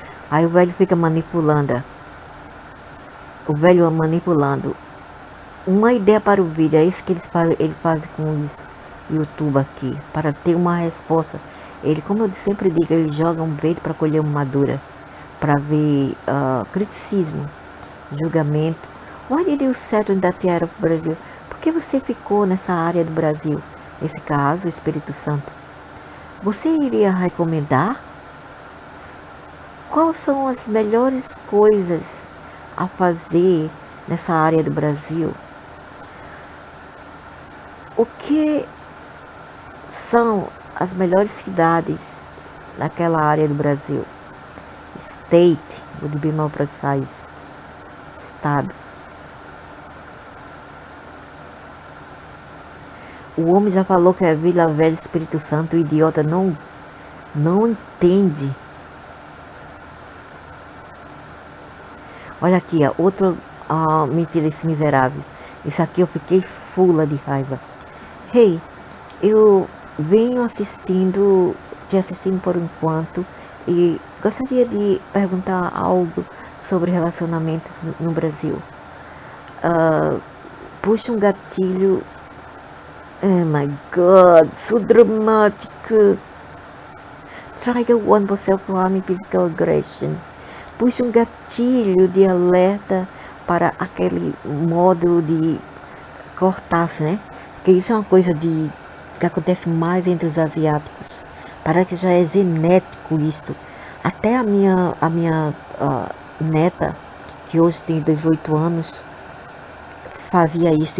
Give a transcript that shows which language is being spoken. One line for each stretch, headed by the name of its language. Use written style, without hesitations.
Portuguese: Aí o velho fica manipulando. O velho manipulando. Uma ideia para o vídeo, é isso que ele faz com os YouTube aqui, para ter uma resposta. Ele, como eu sempre digo, ele joga um verde para colher uma madura, para ver criticismo, julgamento.
English: Why did you settle in that area of Brazil?
Portuguese: Por que você ficou nessa área do Brasil? Nesse caso, o Espírito Santo. Você iria recomendar? Quais são as melhores coisas a fazer nessa área do Brasil? O que são as melhores cidades naquela área do Brasil?
English: State, would be more precise.
Portuguese: Estado. O homem já falou que é Vila Velha, Espírito Santo. O idiota não entende. Olha aqui, outro mentira, esse miserável. Isso aqui eu fiquei fula de raiva. Hey, eu venho te assistindo por enquanto e gostaria de perguntar algo sobre relacionamentos no Brasil. Puxa um gatilho.
English: Oh my God, so
Portuguese: dramático.
English: Try one for self-harm and physical aggression.
Portuguese: Puxa um gatilho de alerta para aquele modo de cortar-se, né? Porque isso é uma coisa de que acontece mais entre os asiáticos. Parece que já é genético isto. Até a minha neta, que hoje tem 18 anos, fazia isso.